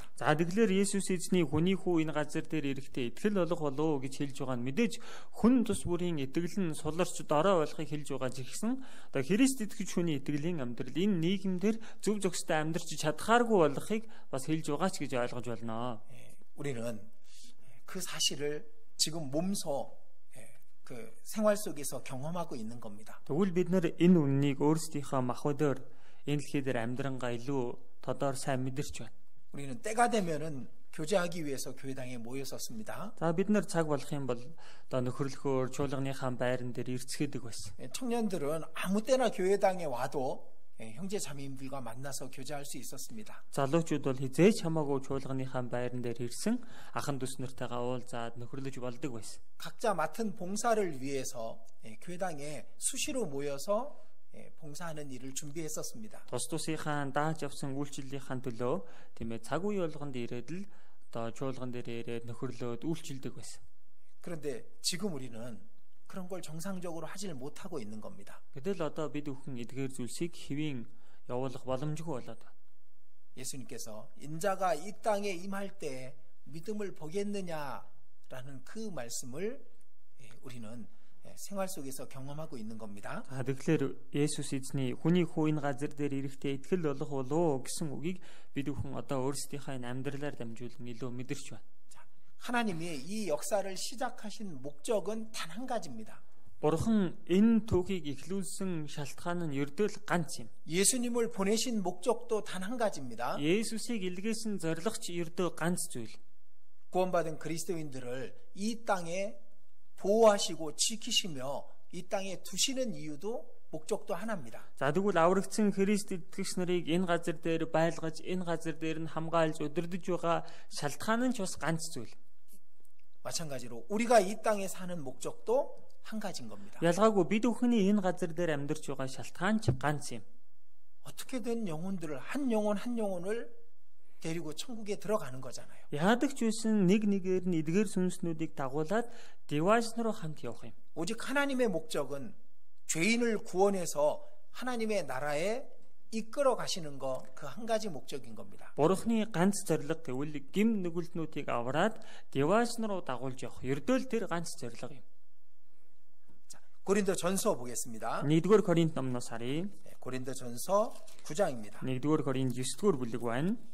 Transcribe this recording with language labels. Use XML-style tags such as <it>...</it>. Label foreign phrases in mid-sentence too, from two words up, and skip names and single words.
<mn>За тэгэхээр Есүс эзний хүний хүү энэ газар дээр ирэхдээ итгэл болох болов гэж хэлж байгаа нь мэдээж хүн тус бүрийн итгэл нь суларч дорой болохыг хэлж байгаа ч гэсэн одоо Христ итгэж хүний итгэлийн амьдрал энэ нийгэмдэр зөв зөвхөстэй амьдрч чадхааргүй болохыг бас хэлж байгаа ч гэж ойлгож байна.</mn> <ko>우리는 그 사실을 지금 몸소 그 생활 속에서 경험하고 있는 겁니다.</ko> <mn>Тэгвэл бид нар энэ үннийг өөрсдийнхөө махбодоор энэ дэлхий дээр амьдрангаа илүү тодор сайн мэдэрч байна.</mn> <ko>우리는 때가 되면은 교제하기 위해서 교회당에 모였었습니다.</ko> <mn>За бид нар цаг болох юм бол одоо нөхөрлөхөөр чуулганыхаа байран дээр ирцгээдэг байсан.</mn> <ko>청년들은 아무 때나 교회당에 와도 형제 자매님들과 만나서 교제할 수 있었습니다.</ko> <mn>Залуучууд бол хизээч хамаагүй чуулганыхаа байран дээр ирсэн ахын дүүс нартайгаа уулзаад нөхөрлөж болдог байсан.</mn> <ko>각자 맡은 봉사를 위해서 교회당에 수시로 모여서 봉사하는 일을 준비했었습니다.</ko> <mn>Тус тусынхаа дааж явсан үйлчлэлийнхаа төлөө тийм ээ цаг үе болгонд ирээд л одоо чуулган дээр ирээд нөхөрлөөд үйлчлдэг байсан.</mn> <ko>그런데 지금 우리는 그런 걸 정상적으로 하지를 못하고 있는 겁니다.</ko> <mn>Гэтэл одоо бид бүхэн эдгээр зүйлсийг хэвийн явуулах боломжгүй болоод байна.</mn> <ko>예수님께서 인자가 이 땅에 임할 때 믿음을 보겠느냐라는 그 말씀을 우리는 생활 속에서 경험하고 있는 겁니다.</ko> <mn>За тэгэхээр Есүс эзний хүний хүү энэ газар дээр ирэхдээ итгэл болох болов гэсэн үгийг бид бүхэн одоо өөрсдийнхөө амьдралаар дамжуулан илүү мэдэрч байна.</mn> <ko>하나님이 이 역사를 시작하신 목적은 단 한 가지입니다.</ko> <mn>Бурхан энэ түүхийг эхлүүлсэн шалтгаан нь ердөө л ганц юм.</mn> <ko>예수님을 보내신 목적도 단 한 가지입니다.</ko> <mn>Есүсийг илгээсэн зорилго ч ердөө ганц зүйл.</mn> <ko>구원받은 그리스도인들을 이 땅에 보호하시고 지키시며 이 땅에 두시는 이유도 목적도 하나입니다.</ko> <mn>За тэгвэл аврагдсан Христ итгэгч нарыг энэ газар дээр байлгаж, энэ газар дээр нь хамгаалж удирдах байгаа шалтгаан нь ч бас ганц зүйл.</mn> <ko>마찬가지로 우리가 이 땅에 사는 목적도 한 가지인 겁니다.</ko> <mn>Ялгаагүй бид бүхний энэ газар дээр амьдарч байгаа шалтгаан ч ганц юм.</mn> <ko>어떻게든 영혼들을 한 영혼을 데리고 천국에 들어가는 거잖아요.</ko> <mn>Яадаг ч үсэн нэг нэгээр нь эдгээр сүнснүүдийг дагуулад дивааш руу хамт явах юм.</mn> <ko>오직 하나님의 목적은 죄인을 구원해서 하나님의 나라에 이끌어 가시는 거 그 한 가지 목적인 겁니다.</ko> <mn>Бурхны ганц зорилго гэвэл гим нүгэлтнүүдийг авраад дивааш руу дагуулж явах. Ердөөл тэр ганц зорилго юм.</mn> <ko>자, 고린도전서 보겠습니다.</ko> <mn>1-р Коринт номноос харъя.</mn> <ko>고린도전서 9장입니다.</ko> <mn>1-р Коринт 9-р бүлэг байна.</mn>